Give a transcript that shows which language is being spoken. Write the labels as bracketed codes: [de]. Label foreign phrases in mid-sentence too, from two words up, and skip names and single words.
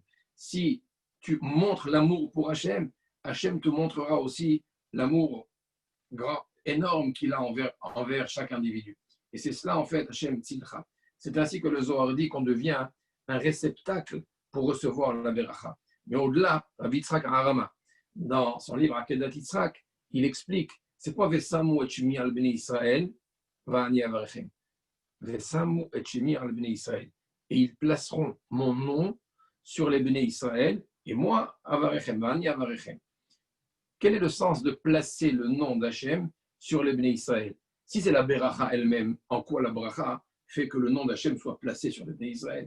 [fr] Si tu montres l'amour pour Hachem, Hachem te montrera aussi l'amour grand, énorme qu'il a envers chaque individu. Et c'est cela, en fait, [he] השם צלך. [fr] C'est ainsi que le Zohar dit qu'on devient un réceptacle pour recevoir la Beracha. Mais au-delà, Rabbi Yitzhak Harama, dans son livre Akedat Yitzhak, il explique c'est quoi [he] ושמו את שמי על בני ישראל, ואני אברכם. ושמו את שמי על בני ישראל. [fr] Et ils placeront mon nom sur les [he] בני ישראל, [fr] et moi, Avarechem, [he] ואני אברכם. [fr] Quel est le sens de placer le nom d'Hachem sur les [he] בני ישראל? [fr] Si c'est la Beracha elle-même, en quoi la Beracha fait que le nom d'Hachem soit placé sur les [he] בני ישראל?